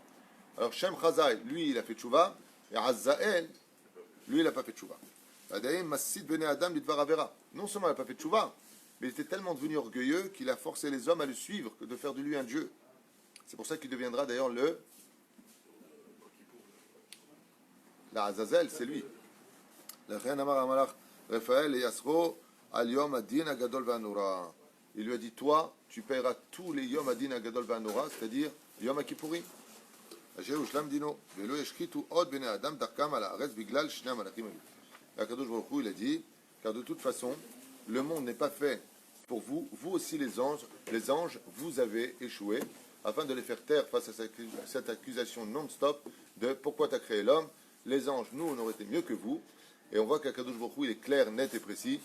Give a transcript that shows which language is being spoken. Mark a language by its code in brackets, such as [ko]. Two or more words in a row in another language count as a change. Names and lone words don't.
[fr] Alors Shem Chazai, lui, il a fait Tshuva, et Azael, lui, il n'a pas fait Tshuva. Non seulement il n'a pas fait tchouva, mais il était tellement devenu orgueilleux qu'il a forcé les hommes à le suivre, que de faire de lui un dieu. C'est pour ça qu'il deviendra d'ailleurs la Azazel, c'est lui. [he] לכן אמר המלאך רפאל ליסרו על יום הדין הגדול והנורא. [fr] Il lui a dit, toi, tu paieras tous les [he] יום הדין הגדול והנורא, [fr] c'est-à-dire Yom Kippourim. אשר הושלם דינו, ולא ישחיתו עוד בני אדם דרכם על הארץ בגלל שני המלאכים האלה. [he] והקדוש ברוך הוא, [fr] il a dit, car de toute façon, le monde n'est pas fait pour vous, vous aussi les anges, vous avez échoué, afin de les faire taire face à cette accusation non-stop de pourquoi tu as créé l'homme. Les anges, nous, on aurait été mieux que vous. Et on voit qu' [he] הקדוש ברוך הוא, [fr] il est clair, net et précis.